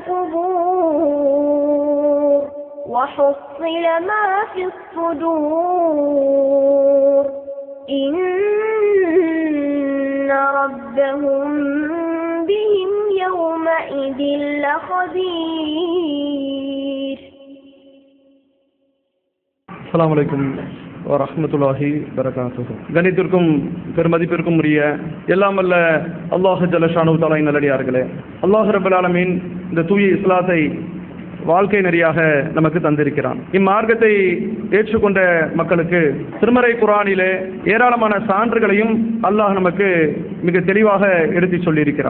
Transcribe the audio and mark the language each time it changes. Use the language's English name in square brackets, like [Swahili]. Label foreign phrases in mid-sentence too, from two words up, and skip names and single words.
[Arabic] القبور وحصل ما في الصدور إن ربهم بهم يومئذ لخبير. السلام عليكم ورحمة الله وبركاته. [Tamil] கணித்திற்கும் பெருமதிப்பிற்கும் உரிய எல்லாம் வல்ல அல்லாஹ் [Arabic] جل شأنه تعالى [Tamil] நல்லடியார்களே, அல்லாஹ் [Arabic] رب العالمين [Tamil] இந்த தூய இஸ்லாத்தை வாழ்க்கை நெறியாக நமக்கு தந்திருக்கிறான். இம்மார்க்கத்தை ஏற்றுக்கொண்ட மக்களுக்கு திருமறை குர்ஆனிலே ஏராளமான சான்றுகளையும் அல்லாஹ் நமக்கு மிக தெளிவாக எடுத்து சொல்லியிருக்கிறான்.